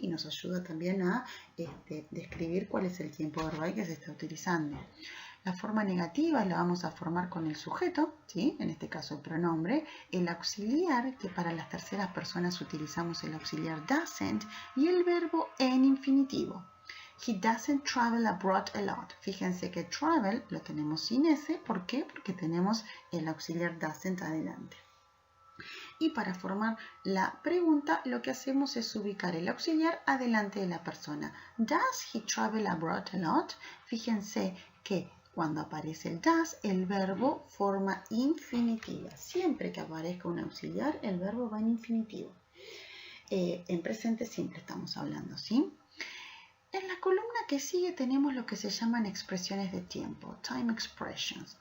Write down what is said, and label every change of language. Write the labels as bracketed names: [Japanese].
[Spanish] Y nos ayuda también a describir cuál es el tiempo verbal que se está utilizando. La forma negativa la vamos a formar con el sujeto, ¿sí? En este caso el pronombre, el auxiliar, que para las terceras personas utilizamos el auxiliar doesn't, y el verbo en infinitivo. [English] He doesn't travel abroad a lot. [Spanish] Fíjense que travel lo tenemos sin S. ¿Por qué? Porque tenemos el auxiliar doesn't adelante. Y para formar la pregunta, lo que hacemos es ubicar el auxiliar adelante de la persona. [English] Does he travel abroad a lot? [Spanish] Fíjense que cuando aparece el does, el verbo forma infinitiva. Siempre que aparezca un auxiliar, el verbo va en infinitivo. En presente simple estamos hablando, ¿sí? En la columna que sigue tenemos lo que se llaman expresiones de tiempo, time expressions.